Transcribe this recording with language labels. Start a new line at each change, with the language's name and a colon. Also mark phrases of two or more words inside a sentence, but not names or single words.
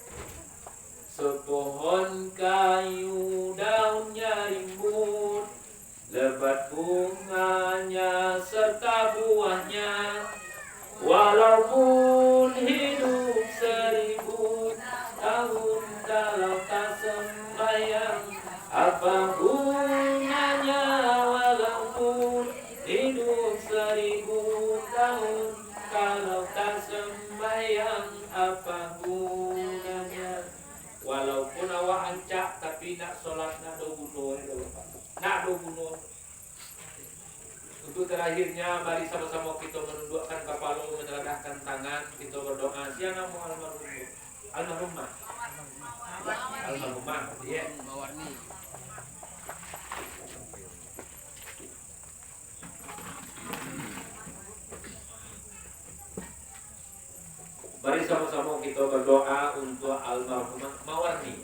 Indonesian: Sepohon kayu daunnya rimbun, lebat bunganya serta buahnya, walaupun hidup 1000 tahun kalau tak sembahyang, apa gunanya? Walaupun hidup 1000 tahun kalau tak sembahyang, apa gunanya?
Minangkabau: Walaupun awak ancak tapi nak solat nak do bunuh, nak do bunuh.
Indonesian: Untuk terakhirnya mari sama-sama kita menundukkan kepala, menyerahkan tangan, kita berdoa. Siapa mau almarhumah? Almarhumah, ya. Mari sama-sama kita berdoa untuk almarhumah Mawarni.